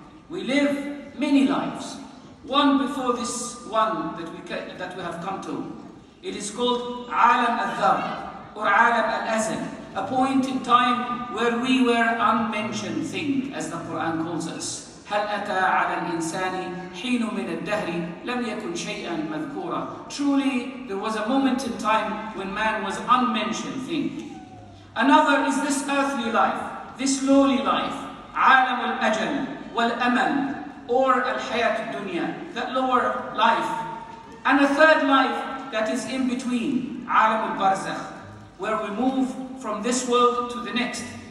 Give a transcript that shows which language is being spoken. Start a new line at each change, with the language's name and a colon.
English: We live many lives, one before this one that we have come to. It is called Alam al-Dhar or Alam al-Azal, a point in time where we were unmentioned thing, as the Quran calls us.
Arabic: هل أتى على الإنسان حين من الدهر لم يكن شيئا مذكورا.
English: Truly, there was a moment in time when man was unmentioned thing. Another is this earthly life, this lowly life,
Arabic: عالم الأجل والأمل,
English: or
Arabic: الحياة الدنيا,
English: that lower life. And a third life that is in between,
Arabic: عالم البرزخ,
English: where we move from this world to the next.